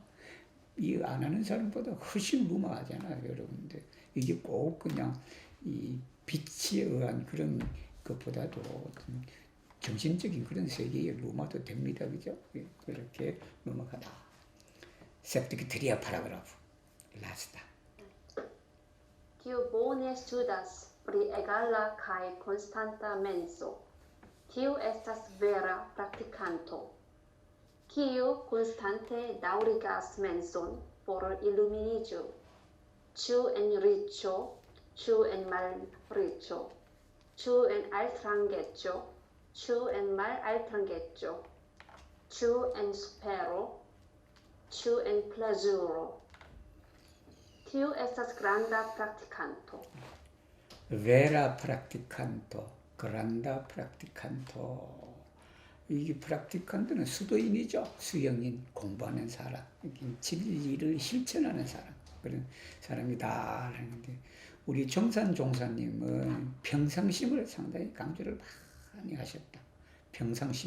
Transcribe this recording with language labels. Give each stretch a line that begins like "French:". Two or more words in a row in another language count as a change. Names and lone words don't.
Korean: 이 안 하는 사람보다 훨씬 루마하잖아요 여러분들. 이게 꼭 그냥 이 빛에 의한 그런 것보다도 어떤 정신적인 그런 세계의 루마도 됩니다. 그죠? 그렇게 넘어가다.
Esperanto: septictria paragraph. 라스다. Tiu bone studas pri egala kaj konstanta menso. Tiu estas vera praktikanto, kiu konstante daŭrigas menson por iluminiĝo, ĉu en riĉo, ĉu en malriĉo, ĉu en altrangeco, ĉu en malaltrangeco, ĉu en supero, ĉu en plezuro. Tiu estas granda praktikanto. vera practicanto, granda practicanto.
Korean: 이게 프락티칸트는 수도인이죠. 수영인, 공부하는 사람, 진리를 실천하는 사람, 그런 사람이다. 하는데 우리 정산 종사님은 평상심을 상당히 강조를 많이 하셨다. 평상심.